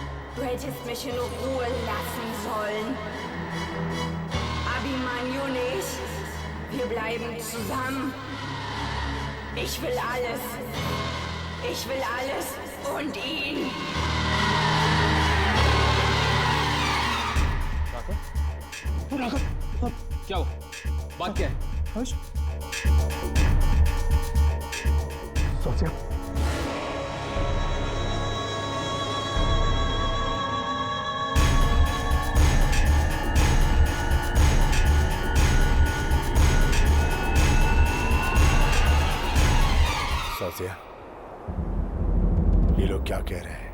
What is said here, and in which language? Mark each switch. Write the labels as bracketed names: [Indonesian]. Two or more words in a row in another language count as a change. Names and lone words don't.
[German] Du hättest mich in Ruhe lassen sollen. Abimanyu nicht. Wir bleiben zusammen. Ich will alles. Ich will alles und ihn. [Hindi] क्या हो? बात क्या है? सोचिया साजिया, ये लोग क्या कह रहे हैं?